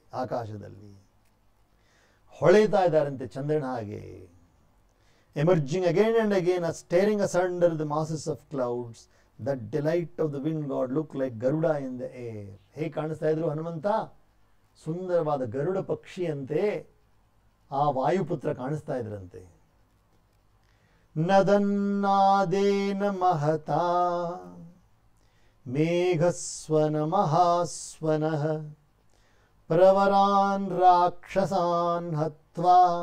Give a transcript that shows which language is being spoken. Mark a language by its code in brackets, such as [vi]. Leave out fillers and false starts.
[kn] ಆಕಾಶದಲ್ಲಿ ಹೊಳೆತಾ ಇದ್ದಾರಂತೆ ಚಂದ್ರನ ಹಾಗೆ. [en] Emerging again and again, staring asunder the masses of clouds, that delight of the wind god looked like Garuda in the air. [kn] ಹೇಗೆ ಕಾಣಿಸ್ತಾ ಇದ್ರು ಹನುಮಂತ? ಸುಂದರವಾದ ಗರುಡ ಪಕ್ಷಿಯಂತೆ ಆ ವಾಯುಪುತ್ರ ಕಾಣಿಸ್ತಾ ಇದ್ರಂತೆ. [sa] ನದನ್ನಾದೇನ ಮಹತಾ ಮೇಘಸ್ವನ ಮಹಾಸ್ವನಃ ಪ್ರವರಾನ್ ರಾಕ್ಷಸಾನ್ ಹತ್ವಾ